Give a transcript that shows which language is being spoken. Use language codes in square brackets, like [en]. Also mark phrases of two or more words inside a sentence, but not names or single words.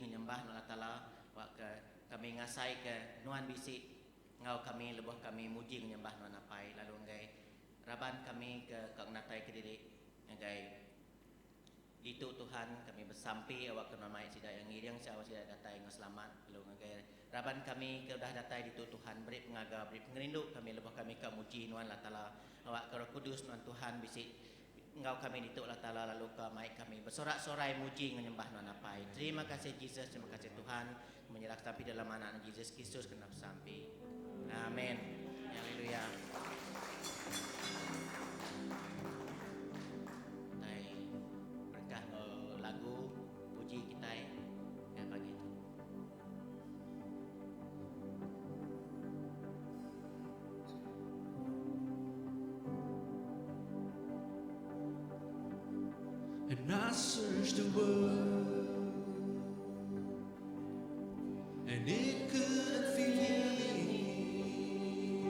[iba] menyembah Allah Ta'ala awak ke kami ngasai ke nuan bisik ngau kami lebuh kami muji menyembah nuan apai lalu ngai raban kami ke natai ke diri ngai itu Tuhan kami bersampai awak ke nama sida yang ngiriang siawa sida datai yang selamat lalu ngai raban kami ke dah datai itu Tuhan beri pengaga beri pengerindu kami lebuh kami ke muji nuan Allah Ta'ala awak ke Roh Kudus nuan Tuhan bisik engkau kami dituk Allah Ta'ala lalu ke mai kami bersorak-sorai muji menyembah nuan apai. [ms] Terima kasih Yesus, terima kasih Tuhan menyerah sampai dalam anak Yesus Kristus kena sampai. Amin. Haleluya. Berkah lagu puji kita ya pagi itu. [en] And I searched the world, and it couldn't fill me.